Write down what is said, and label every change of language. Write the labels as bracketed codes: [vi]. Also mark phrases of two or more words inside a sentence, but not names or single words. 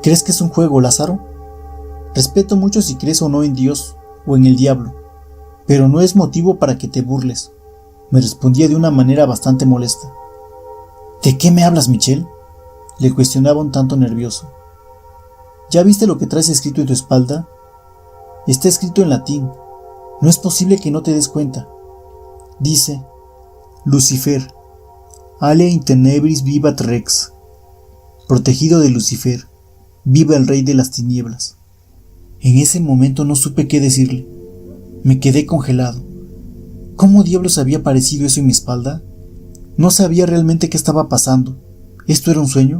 [es] ¿Crees que es un juego, Lázaro? Respeto mucho si crees o no en Dios o en el diablo, pero no es motivo para que te burles, me respondía de una manera bastante molesta. ¿De qué me hablas, Michelle?, le cuestionaba un tanto nervioso. ¿Ya viste lo que traes escrito en tu espalda? Está escrito en latín. No es posible que no te des cuenta. Dice: Lucifer, [la] alea in tenebris vivat rex. [es] Protegido de Lucifer, viva el rey de las tinieblas. En ese momento no supe qué decirle. Me quedé congelado. ¿Cómo diablos había aparecido eso en mi espalda? No sabía realmente qué estaba pasando. ¿Esto era un sueño?